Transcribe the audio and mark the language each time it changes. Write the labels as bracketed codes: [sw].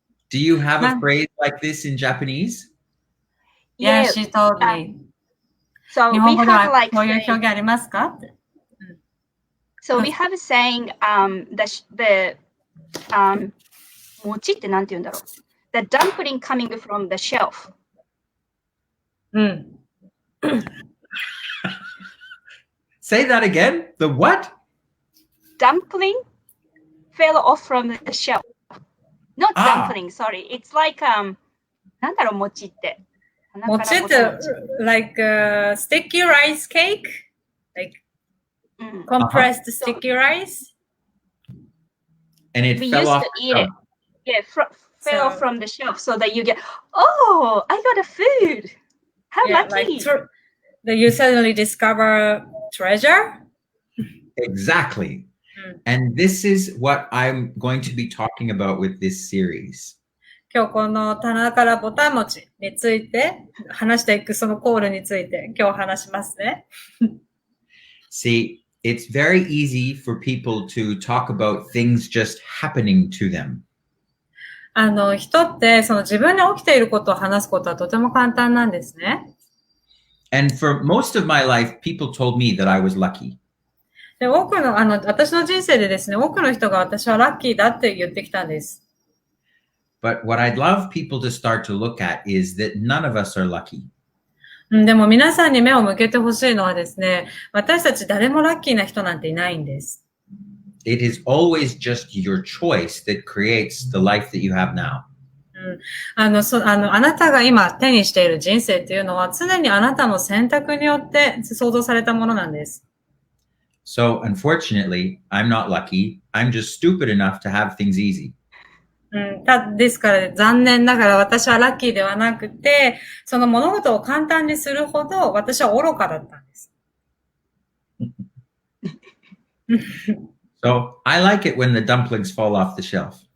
[en] Do you have a phrase like this in Japanese? Yeah, she told me. So we have like [ja] こういう表現ありますか？ [en] So we have saying the [ja] 餅ってなんて言うんだろう。 [en] The dumpling coming from the shelf. [ja] うん。 [en] Say that again. The what? Dumpling fell off from the shelf. Not dumpling, sorry. It's like [ja] なんだろう餅って。餅って [en] like sticky rice cake? Like compressed sticky rice? And it we fell used off. to eat it. Yeah, fell from the shelf so that you get, oh, I got a food. How lucky. Like that you suddenly discover treasure? Exactly. And this is what I'm going to be talking about with this series. [ja] 今日この棚からぼたもちについて話していくそのコールについて今日話しますね。 [en] See, it's very easy for people to talk about things just happening to them. [ja] 人ってその自分に起きていることを話すことはとても簡単なんですね。 [en] And for most of my life, people told me that I was lucky. [ja] で、私の人生でですね、多くの人が私はラッキーだって言ってきたんです。 [en] But what I'd love people to start to look at is that none of us are lucky. [ja] でも皆さんに目を向けてほしいのはですね、私たち誰もラッキーな人なんていないんです。 [en] It is always just your choice that creates the life that you have now. [ja] あなたが今手にしている人生っていうのは常にあなたの選択によって創造されたものなんです。 [en] So, unfortunately, I'm not lucky. I'm just stupid enough to have things easy. [ja] ですから残念ながら私はラッキーではなくて、その物事を簡単にするほど私は愚かだったんです。 [en] So, I like it when the dumplings fall off the shelf.